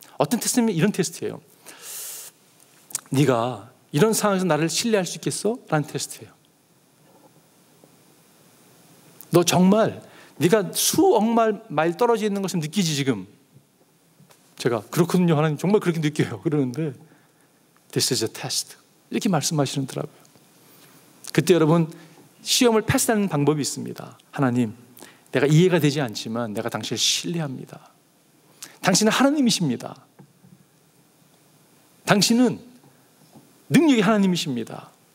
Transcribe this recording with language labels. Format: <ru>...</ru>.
<ko>어떤 테스트냐면 이런 테스트예요. 네가 이런 상황에서 나를 신뢰할 수 있겠어? 라는 테스트예요. 너 정말 네가 수억 마일 떨어져 있는 것을 느끼지 지금? 제가 그렇거든요 하나님, 정말 그렇게 느껴요. 그러는데</ko> <en>This is a test</en> <ko>이렇게 말씀하시더라고요. 그때 여러분, 시험을 패스하는 방법이 있습니다. 하나님, 내가 이해가 되지 않지만 내가 당신을 신뢰합니다. 당신은 하나님이십니다. 당신은 능력의 하나님이십니다.</ko>